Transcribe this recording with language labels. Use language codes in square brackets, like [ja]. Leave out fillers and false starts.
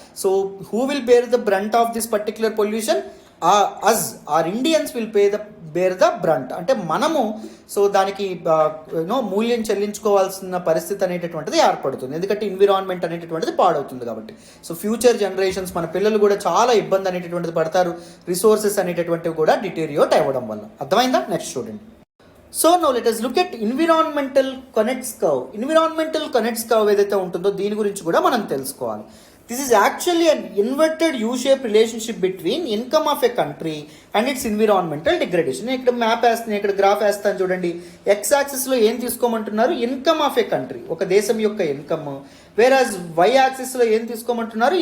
[en] So who will bear the brunt of this particular pollution? Our Indians will bear the brunt. [te] అంటే మనము so దానికి మూల్యం చెల్లించుకోవాల్సిన పరిస్థితి అనేటటువంటిది ఏర్పడుతుంది, ఎందుకంటే ఎన్విరాన్మెంట్ అనేటటువంటిది పాడవుతుంది కాబట్టి. సో ఫ్యూచర్ జనరేషన్స్, మన పిల్లలు కూడా చాలా ఇబ్బంది అనేటటువంటిది పడతారు, రిసోర్సెస్ అనేటటువంటివి కూడా డిటీరియోట్ అవ్వడం వల్ల. అర్థమైందా? నెక్స్ట్ చూడండి. [en] So now let us look at environmental connects curve. [te] Environmental connects curve ఏదైతే ఉంటుందో దీని గురించి కూడా మనం తెలుసుకోవాలి. [en] This is actually an inverted U shape relationship between income of a country and its environmental degradation. [te] నేను ఇక్కడ మ్యాప్ వేస్తాను, ఇక్కడ గ్రాఫ్ వేస్తాను చూడండి. ఎక్స్ యాక్సిస్లో ఏం తీసుకోమంటున్నారు? [en] income of a country, [te] ఒక దేశం యొక్క ఇన్కమ్. వేరాజ్ వై యాక్సిస్లో ఏం తీసుకోమంటున్నారు?